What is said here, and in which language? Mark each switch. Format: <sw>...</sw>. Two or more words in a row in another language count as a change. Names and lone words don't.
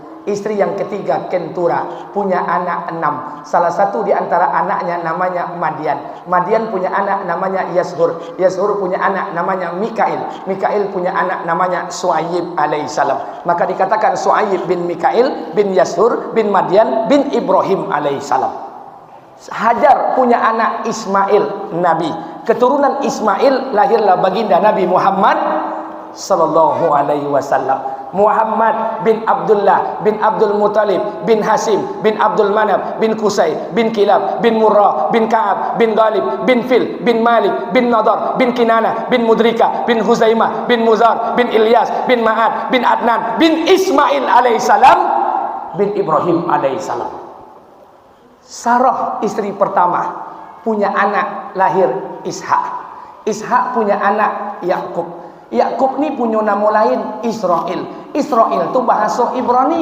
<id>Istri yang ketiga Kentura, punya anak 6. Salah satu di antara anaknya namanya Madian. Madian punya anak namanya Yashur. Yashur punya anak namanya Mikail. Mikail punya anak namanya Suaib alaihissalam. Maka dikatakan Suaib bin Mikail bin Yashur bin Madian bin Ibrahim alaihissalam. Hajar punya anak Ismail Nabi. Keturunan Ismail lahirlah baginda Nabi Muhammad</id> <ar>صلى الله عليه وسلم.</ar> <id>Muhammad bin Abdullah bin Abdul Muttalib bin Hasim bin Abdul Manaf bin Qusay bin Kilab bin Murrah bin Ka'ab bin Ghalib bin Fil bin Malik bin Nadar bin Kinana bin Mudrika bin Huzaimah bin Muzar bin Ilyas bin Ma'ad bin Adnan bin Ismail alaihissalam bin Ibrahim alaihissalam. Sarah istri pertama punya anak lahir Ishak. Ishak punya anak Yakub. Yakub ni punya nama lain Israel. Israel tu bahasa Ibrani.</id>